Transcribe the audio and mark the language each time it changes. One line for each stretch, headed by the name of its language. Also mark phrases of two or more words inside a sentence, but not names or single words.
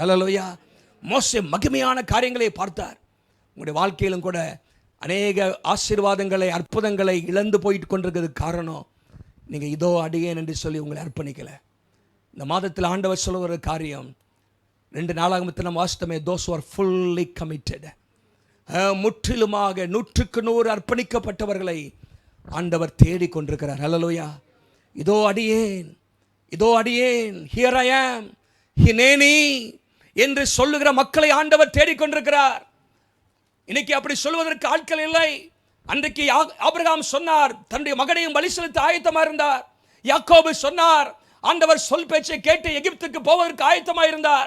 Tamil: அல்லேலூயா. மோசே மகிமையான காரியங்களை பார்த்தார். உங்களுடைய வாழ்க்கையிலும் கூட அநேக ஆசீர்வாதங்களை, அற்புதங்களை இழந்து போயிட்டு கொண்டிருக்கிறதுக்கு காரணம், நீங்கள் இதோ அடியேன் என்று சொல்லி உங்களை அர்ப்பணிக்கலை. இந்த மாதத்தில் ஆண்டவர் சொல்லுகிற காரியம் 2 நாளாகமத்தில் நம்ம வாசித்தோமே,
English: those who are fully committed,
Tamil: முற்றிலுமாக 100க்கு 100 அர்ப்பணிக்கப்பட்டவர்களை ஆண்டவர் தேடி கொண்டிருக்கிறார். அல்லேலூயா. இதோ அடியேன், இதோ அடியேன்,
English: here I am,
Tamil: ஹினேனி என்று சொல்லுகிற மக்களை ஆண்டவர் தேடிக்கொண்டிருக்கிறார். இன்னைக்கு அப்படி சொல்வதற்கு ஆட்கள் இல்லை. அன்றைக்கு ஆபிரகாம் சொன்னார், தன்னுடைய மகனையும் பலி செலுத்த ஆயத்தமாக இருந்தார். யாக்கோபு சொன்னார், ஆண்டவர் சொல் பேச்சை கேட்டு எகிப்துக்கு போவதற்கு ஆயத்தமாக இருந்தார்.